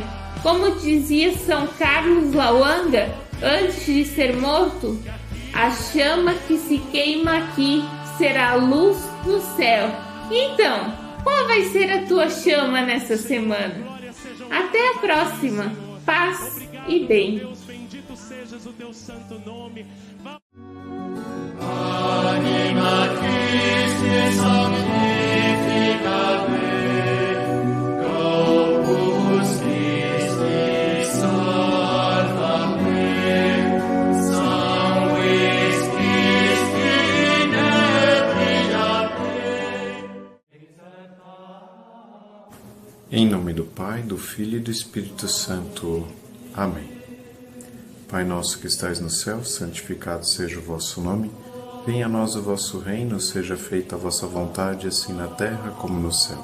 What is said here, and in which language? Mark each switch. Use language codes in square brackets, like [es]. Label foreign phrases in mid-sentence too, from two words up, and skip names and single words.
[pt] Como dizia São Carlos Lawanga, antes de ser morto, a chama que se queima aqui será a luz no céu. Então, qual vai ser a tua chama nessa semana? Até a próxima. Paz e bem. Bendito sejas o teu santo nome. [la] Anima Christi sanctifica me, Corpus Christi salva me, Sanguis Christi nebria me. [pt] Em nome do Pai, do Filho e do Espírito Santo. Amém. Pai nosso que estais no céu, santificado seja o vosso nome. Venha a nós o vosso reino, seja feita a vossa vontade, assim na terra como no céu.